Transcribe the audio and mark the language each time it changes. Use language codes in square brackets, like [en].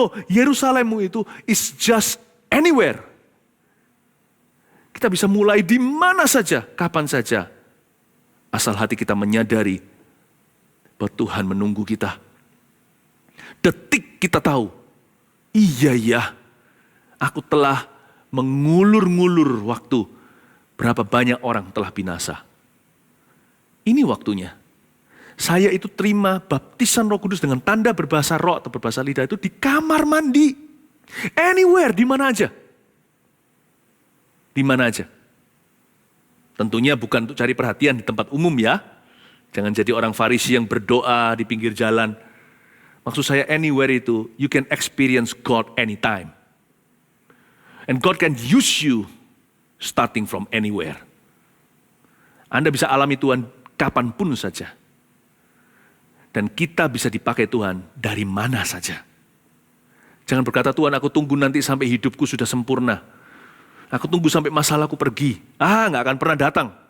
[id] Yerusalemmu itu [en] is just anywhere. [id] Kita bisa mulai di mana saja, kapan saja. Asal hati kita menyadari bahwa Tuhan menunggu kita. Detik kita tahu, iya, aku telah mengulur-ngulur waktu. Berapa banyak orang telah binasa. Ini waktunya. Saya itu terima baptisan Roh Kudus dengan tanda berbahasa roh atau berbahasa lidah itu di kamar mandi. [en] Anywhere, [id] di mana aja. Di mana aja. Tentunya bukan untuk cari perhatian di tempat umum ya. Jangan jadi orang Farisi yang berdoa di pinggir jalan. Maksud saya anywhere itu, [en] you can experience God anytime. And God can use you starting from anywhere. [id] Anda bisa alami Tuhan kapanpun saja. Dan kita bisa dipakai Tuhan dari mana saja. Jangan berkata, Tuhan aku tunggu nanti sampai hidupku sudah sempurna. Aku tunggu sampai masalahku pergi. Nggak akan pernah datang.